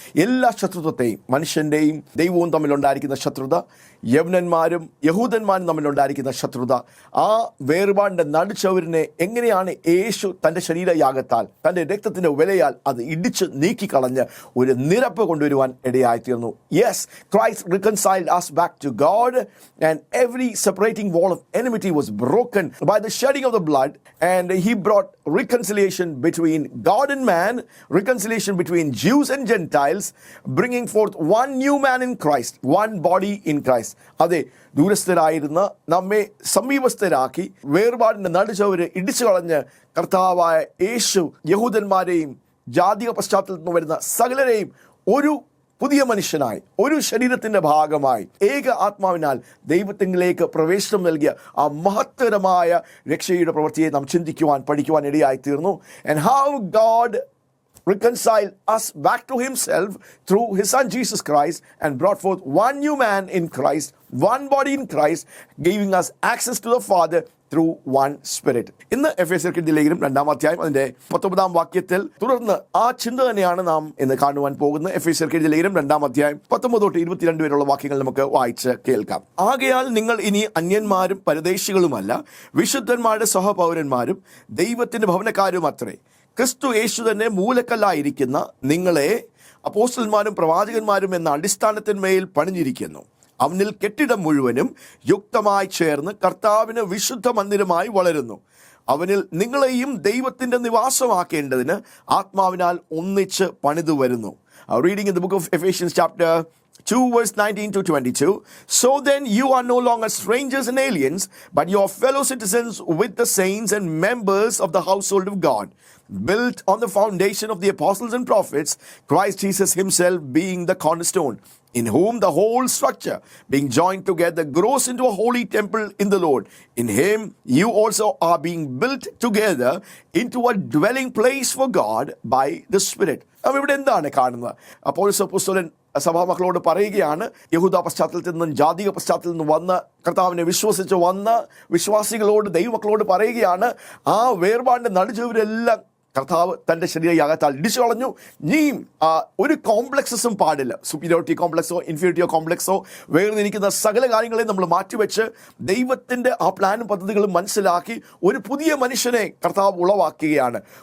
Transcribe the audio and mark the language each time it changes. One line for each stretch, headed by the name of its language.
Malayalam: എല്ലാ ശത്രുത്വത്തെയും, മനുഷ്യൻ്റെയും ദൈവവും തമ്മിലുണ്ടായിരിക്കുന്ന ശത്രുത, യവനന്മാരും യഹൂദന്മാരും തമ്മിലുണ്ടായിരിക്കുന്ന ശത്രുത, ആ വേർപാടിൻ്റെ നടുച്ചവരിനെ എങ്ങനെയാണ് യേശു തൻ്റെ ശരീരയാഗത്താൽ, തൻ്റെ രക്തത്തിൻ്റെ വിലയാൽ അത് ഇടിച്ച് നീക്കിക്കളഞ്ഞ് ഒരു നിരപ്പ് കൊണ്ടുവരുവാൻ ഇടയായിത്തീർന്നു.
English: Yes, Christ reconciled us back to God, and every separating wall of enmity was broken by the shedding of the blood, and he brought reconciliation between God and man, reconciliation between Jews and Gentiles, bringing forth one new man in Christ, one body in Christ.
Malayalam: അതെ, ദൂരസ്ഥരായിരുന്ന നമ്മെ സമീപസ്ഥരാക്കി വേർപാടിൻ്റെ നടുച്ചവര് ഇടിച്ചു കളഞ്ഞ് കർത്താവായ യേശു യഹൂദന്മാരെയും ജാതിക പശ്ചാത്തലത്തിൽ നിന്ന് വരുന്ന സകലരെയും ഒരു പുതിയ മനുഷ്യനായി, ഒരു ശരീരത്തിൻ്റെ ഭാഗമായി, ഏക ആത്മാവിനാൽ ദൈവത്തിലേക്ക് പ്രവേശനം നൽകിയ ആ മഹത്തരമായ രക്ഷയുടെ പ്രവൃത്തിയെ നാം ചിന്തിക്കുവാൻ പഠിക്കുവാൻ ഇടയായിത്തീർന്നു.
English: And how God reconciled us back to himself through his son Jesus Christ and brought forth one new man in Christ, one body in Christ, giving us access to the Father through one spirit.
Malayalam: ഇന്ന് എഫേസ്യർക്ക് എഴുതിയ ലേഖനം 2-ാം അധ്യായം അതിന്റെ 19-ാം വാക്യത്തിൽ തുടർന്ന് ആ ചിന്ത തന്നെയാണ് നാം ഇന്ന് കാണുവാൻ പോകുന്നത്. എഫേസ്യർക്ക് എഴുതിയ ലേഖനം 2-ാം അധ്യായം 19 തൊട്ട് 22 വരെയുള്ള വാക്യങ്ങൾ നമുക്ക് വായിച്ച് കേൾക്കാം. ആകയാൽ നിങ്ങൾ ഇനി അന്യന്മാരും പരദേശികളുമല്ല, വിശുദ്ധന്മാരുടെ സഹപൗരന്മാരും ദൈവത്തിന്റെ ഭവനക്കാരും അത്രേ. ക്രിസ്തു യേശു തന്നെ മൂലക്കല്ലായിരിക്കുന്ന നിങ്ങളെ അപ്പോസ്തലന്മാരും പ്രവാചകന്മാരും എന്ന അടിസ്ഥാനത്തിന്മേൽ പണിഞ്ഞിരിക്കുന്നു. അവനിൽ കെട്ടിടം മുഴുവനും യുക്തമായി ചേർന്ന് കർത്താവിന് വിശുദ്ധ മന്ദിരമായി വളരുന്നു. അവനിൽ നിങ്ങളെയും ദൈവത്തിൻ്റെ നിവാസമാക്കേണ്ടതിന് ആത്മാവിനാൽ ഒന്നിച്ച് പണിതു വരുന്നു.
English: Reading in the book of Ephesians chapter 2 verse 19 to 22. So then you are no longer strangers and aliens, but you are fellow citizens with the saints and members of the household of God, built on the foundation of the apostles and prophets, Christ Jesus himself being the cornerstone, in whom the whole structure being joined together grows into a holy temple in the Lord. In him you also are being built together into a dwelling place for God by the Spirit.
Malayalam: അപ്പോൾ ഇവിടെ എന്താണ് കാണുന്നത്? പൗലോസ് അപ്പോസ്തലൻ സഭാമക്കളോട് പറയുകയാണ്, യഹൂദ പശ്ചാത്തലത്തിൽ നിന്നും ജാതിക പശ്ചാത്തലത്തിൽ നിന്നും വന്ന് കർത്താവിനെ വിശ്വസിച്ച് വന്ന വിശ്വാസികളോട്, ദൈവമക്കളോട് പറയുകയാണ്, ആ വേർപാടിൻ്റെ നടുച്ചവരെല്ലാം കർത്താവ് തൻ്റെ ശരീരയാഗത്താൽ ഇടിച്ചു കളഞ്ഞു. നീയും ഒരു കോംപ്ലക്സസും പാടില്ല. സുപ്പീരിയോറിറ്റി കോംപ്ലക്സോ ഇൻഫീരിയോറിറ്റി കോംപ്ലക്സോ വേർതിരിക്കുന്ന സകല കാര്യങ്ങളെയും നമ്മൾ മാറ്റിവെച്ച് ദൈവത്തിൻ്റെ ആ പ്ലാനും പദ്ധതികളും മനസ്സിലാക്കി ഒരു പുതിയ മനുഷ്യനെ കർത്താവ് ഉളവാക്കുകയാണ്.